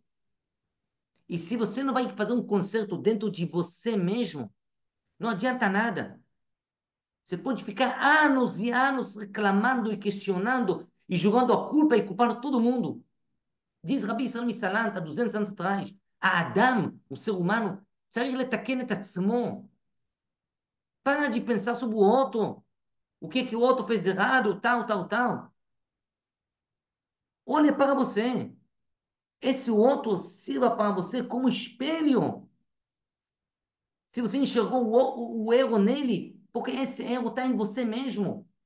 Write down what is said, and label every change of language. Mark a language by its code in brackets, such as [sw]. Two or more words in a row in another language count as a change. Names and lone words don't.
[pt] E se você não vai fazer um conserto dentro de você mesmo, não adianta nada. Você pode ficar anos e anos reclamando e questionando e jogando a culpa e culpando todo mundo. Diz Rabi Israel Salant há 200 anos atrás, a Adam, o ser humano, [he] צריך לתקן את עצמו. [pt] Para de pensar sobre o outro. O que que o outro fez errado, tal. Olha para você. Esse outro sirva para você como espelho. Se você enxergou o erro nele, porque esse erro está em você mesmo.